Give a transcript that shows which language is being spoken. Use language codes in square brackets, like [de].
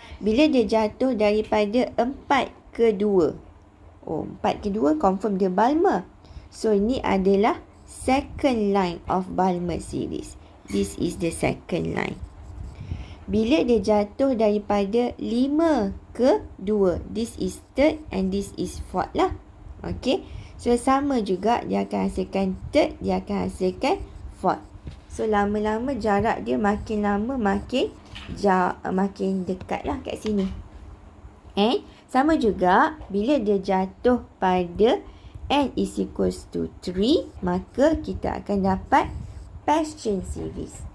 [ms] Bila dia jatuh daripada 4 ke 2. Oh, 4 ke 2 confirm dia Balmer. [en] So, [ms] ini adalah [en] second line of Balmer series. This is the second line. [ms] Bila dia jatuh daripada 5 ke 2. [en] This is third and this is fourth lah. Okay. [ms] So, sama juga dia akan hasilkan third, dia akan hasilkan fourth. So, lama-lama jarak dia makin lama makin dekat lah kat sini. And sama juga bila dia jatuh pada n [en] is equals to [ms] 3, maka kita akan dapat Paschen series.